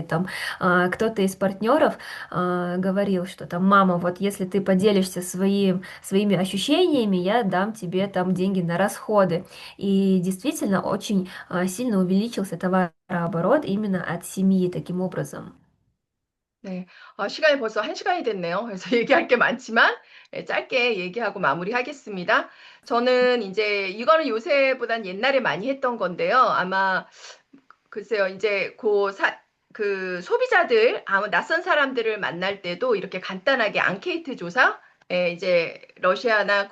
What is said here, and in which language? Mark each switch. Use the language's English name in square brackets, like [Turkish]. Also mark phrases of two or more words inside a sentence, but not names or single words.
[Russian] Там кто-то из партнеров говорил, что там, мама, вот если ты поделишься своими ощущениями, я дам тебе там деньги на расходы. И действительно очень сильно увеличился товарооборот именно от семьи таким образом. [Korean] 네. 시간이 벌써 1시간이 됐네요. 그래서 얘기할 게 많지만 짧게 얘기하고 마무리하겠습니다. 저는 이제 이거는 요새보단 옛날에 많이 했던 건데요. 아마 글쎄요. 이제 그 소비자들, 아무 낯선 사람들을 만날 때도 이렇게 간단하게 앙케이트 조사, 이제 러시아나